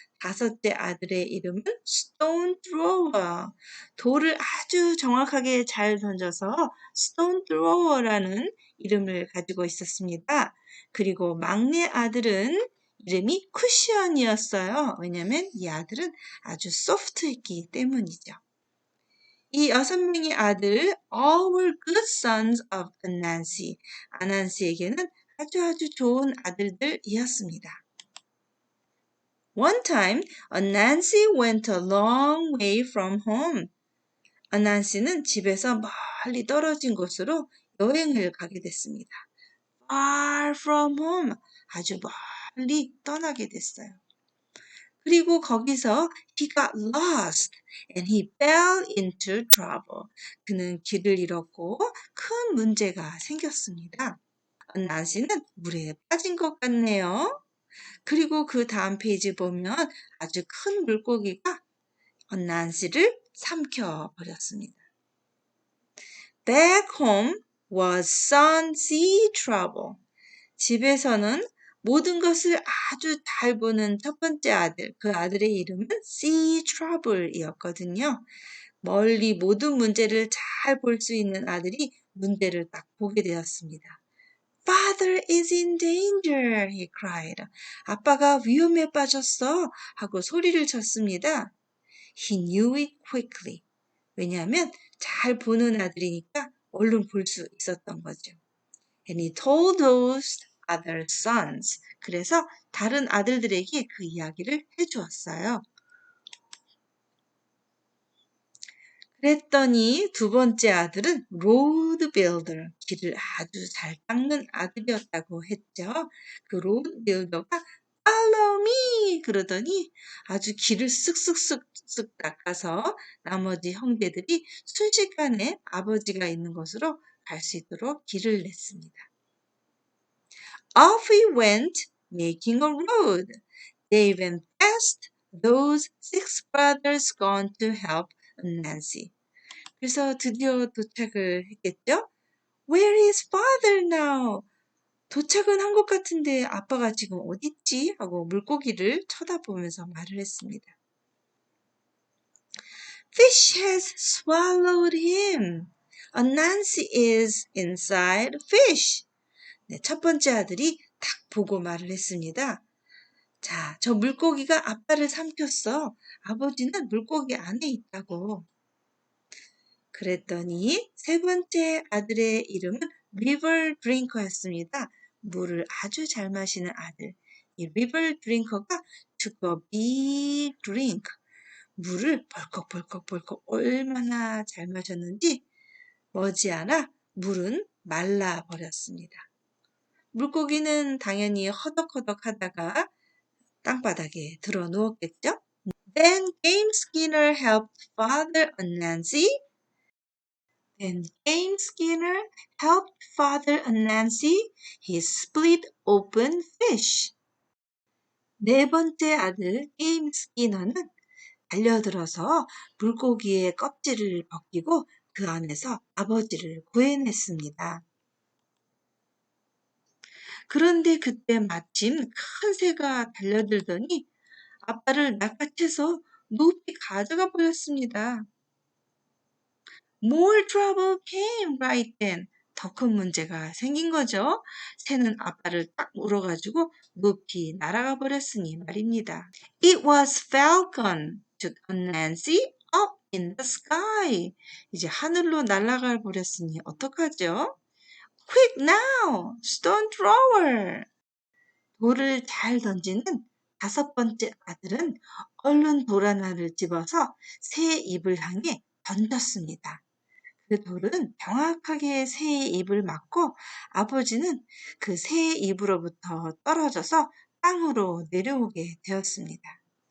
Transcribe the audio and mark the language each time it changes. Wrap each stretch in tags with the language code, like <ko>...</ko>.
<ko>다섯째 아들의 이름은 스톤 트로워, 돌을 아주 정확하게 잘 던져서 스톤 트로워라는 이름을 가지고 있었습니다. 그리고 막내 아들은 이름이 쿠션이었어요. 왜냐하면 이 아들은 아주 소프트했기 때문이죠. 이 6명의 아들,</ko> <en>all were good sons of Anansi.</en> <ko>아난시에게는 아주 좋은 아들들이었습니다.</ko> <en>One time, Anansi went a long way from home.</en> <ko>아난시는 집에서 멀리 떨어진 곳으로 여행을 가게 됐습니다.</ko> <en>Far from home,</en> <ko>아주 멀리 떠나게 됐어요. 그리고 거기서</ko> <en>he got lost and he fell into trouble.</en> <ko>그는 길을 잃었고 큰 문제가 생겼습니다. 난시는 물에 빠진 것 같네요. 그리고 그 다음 페이지 보면 아주 큰 물고기가 난시를 삼켜버렸습니다.</ko> <en>Back home was some sea trouble.</en> <ko>집에서는 모든 것을 아주 잘 보는 첫 번째 아들, 그 아들의 이름은 Sea Trouble이었거든요. 멀리 모든 문제를 잘 볼 수 있는 아들이 문제를 딱 보게 되었습니다.</ko> <en>Father is in danger, he cried.</en> <ko>아빠가 위험에 빠졌어 하고 소리를 쳤습니다.</ko> <en>He knew it quickly.</en> <ko>왜냐하면 잘 보는 아들이니까 얼른 볼 수 있었던 거죠.</ko> <en>And he told those other sons.</en> <ko>그래서 다른 아들들에게 그 이야기를 해주었어요. 그랬더니 두 번째 아들은 로드 빌더, 길을 아주 잘 닦는 아들이었다고 했죠. 그 로드 빌더가</ko> <en>follow me</en> <ko>그러더니 아주 길을 쓱쓱쓱쓱 닦아서 나머지 형제들이 순식간에 아버지가 있는 곳으로 갈 수 있도록 길을 냈습니다.</ko> <en>Off we went, making a road. They went past those 6 brothers gone to help Nancy.</en> <ko>그래서 드디어 도착을 했겠죠?</ko> <en>Where is father now?</en> <ko>도착은 한 것 같은데 아빠가 지금 어디 있지? 하고 물고기를 쳐다보면서 말을 했습니다.</ko> <en>Fish has swallowed him. Nancy is inside fish.</en> <ko>네, 첫 번째 아들이 딱 보고 말을 했습니다. 자, 저 물고기가 아빠를 삼켰어. 아버지는 물고기 안에 있다고. 그랬더니 세 번째 아들의 이름은 리버 드링커였습니다. 물을 아주 잘 마시는 아들. 이 리버 드링커가</ko> <en>took a big drink.</en> <ko>물을 벌컥 얼마나 잘 마셨는지 머지않아 물은 말라 버렸습니다. 물고기는 당연히 허덕허덕 하다가 땅바닥에 들어 누웠겠죠?</ko> <en>Then Game Skinner helped Father and Nancy. Then Game Skinner helped Father and Nancy. He split open fish.</en> <ko>네 번째 아들 게임 스키너는 달려들어서 물고기의 껍질을 벗기고 그 안에서 아버지를 구해냈습니다. 그런데 그때 마침 큰 새가 달려들더니 아빠를 낚아채서 높이 가져가 버렸습니다.</ko> <en>More trouble came right then.</en> <ko>더 큰 문제가 생긴 거죠. 새는 아빠를 딱 물어가지고 높이 날아가 버렸으니 말입니다.</ko> <en>It was Falcon, took Nancy up in the sky.</en> <ko>이제 하늘로 날아가 버렸으니 어떡하죠?</ko> <en>Quick now, stone thrower.</en> <ko>돌을 잘 던지는 다섯 번째 아들은 얼른 돌 하나를 집어서 새의 입을 향해 던졌습니다. 그 돌은 정확하게 새의 입을 맞고 아버지는 그 새의 입으로부터 떨어져서 땅으로 내려오게 되었습니다.</ko>